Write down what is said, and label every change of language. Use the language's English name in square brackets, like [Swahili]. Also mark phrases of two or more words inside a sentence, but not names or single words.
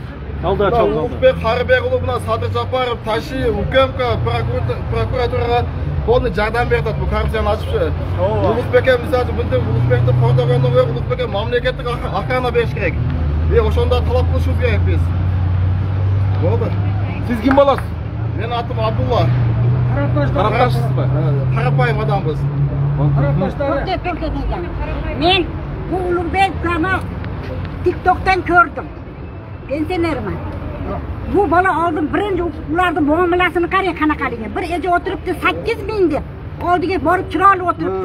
[Kyrgyz] Улукбек Карыбек уулу мына Садыр Жапаров Таshi УКМК прокуратурага полный жардам берет бул коррупцияны ачыпчы. Улукбекке мисалы мынтип Улукбекти кордогондон көрө Улукбекке мамлекеттик охрана бериш керек. Ошондо талап кылышыбыз керек биз. Болду. Сиз ким болосуз? Мен атым Абдулла. Тарапташсызбы? Карапайым адамбыз. [Uzbek] Men bu Ulug'bekni TikTok'tan ko'rdim. Pensionerman. Bu bola oldin birinchi ularning muomalasini qarang qanaqaligi. Bir eji o'tiribdi 8 ming deb. Oldiga borib chiroyli o'tiribdi.